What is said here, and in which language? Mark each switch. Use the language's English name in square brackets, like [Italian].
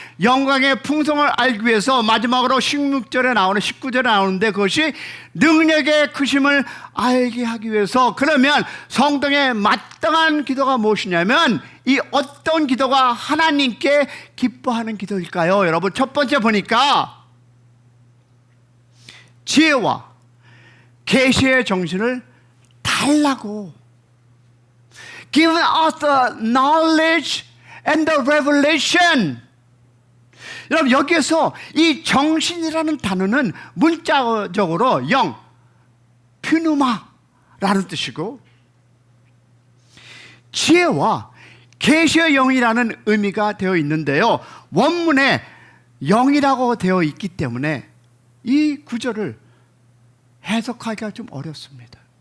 [Korean] 영광의 풍성을 알기 위해서. 마지막으로 16절에 나오는 19절에 나오는데 그것이 능력의 크심을 알게 하기 위해서. 그러면 성도의 마땅한 기도가 무엇이냐면 이 어떤 기도가 하나님께 기뻐하는 기도일까요? 여러분, 첫 번째 보니까 지혜와 계시의 정신을 달라고. [English] Give us the knowledge and the revelation. [Korean] 여러분, 여기에서 이 정신이라는 단어는 문자적으로 영, 퓨누마라는 뜻이고, 지혜와 계시의 영이라는 의미가 되어 있는데요, 원문에 영이라고 되어 있기 때문에 이 구절을 해석하기가 좀 어렵습니다.